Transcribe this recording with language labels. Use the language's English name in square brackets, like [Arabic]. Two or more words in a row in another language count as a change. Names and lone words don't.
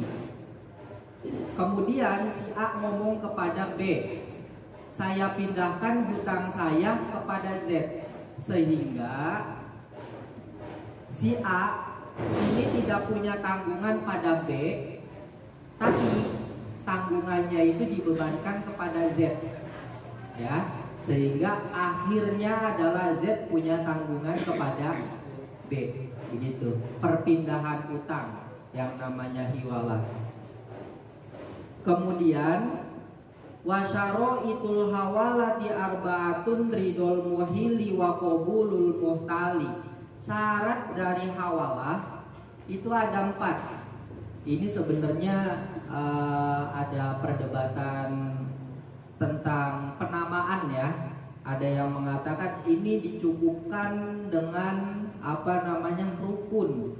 [Indonesian] Kemudian si A ngomong kepada B, saya pindahkan hutang saya kepada Z, sehingga si A ini tidak punya tanggungan pada B, tapi tanggungannya itu dibebankan kepada Z, ya, sehingga akhirnya adalah Z punya tanggungan kepada B. Begitu perpindahan utang yang namanya hiwalah. [Arabic] Kemudian وشرائط الحوالة أربعة رضا المحيل وقبول المحتال. [Indonesian] Syarat dari hawalah itu ada 4. Ini sebenarnya ada perdebatan tentang penamaan ya. Ada yang mengatakan ini dicukupkan dengan rukun.